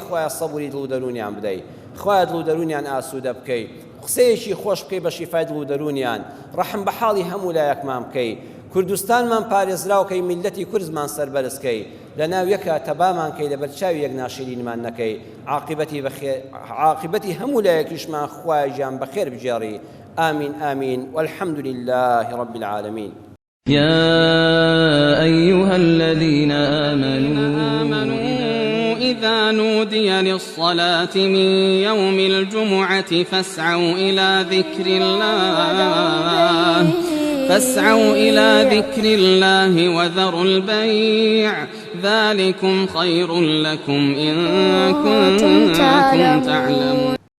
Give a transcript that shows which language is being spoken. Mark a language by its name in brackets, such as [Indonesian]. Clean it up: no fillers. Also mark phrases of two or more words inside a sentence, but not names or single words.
[Central Kurdish] خوای سەبوری دڵ و دەرونیان بدەی خوای دڵ و دەرونیان ئاسوودە بکەی قسەیەکی خۆش بکەی بە شیفای دڵ و دەرونیان ڕەحم بە حاڵی هەموو لایەکمان بکەی کوردستانمان پارێزراوکەی میلەتی کورزمان سەربەرزکەی لە ناو یەکە تەبامان کەی لەبەر چاوی یەک ناشرینمان نەکەی عاقبەتی هەموو لایەکیشمان خوای گیان بەخێر بجێڕی [Arabic] آمین آمین والحمد لله رب العالمين يا أيها الذين آمنوا إذا نودي للصلاة من يوم الجمعة فاسعوا إلى ذكر الله وذروا البيع ذلكم خير لكم إن كنتم تعلمون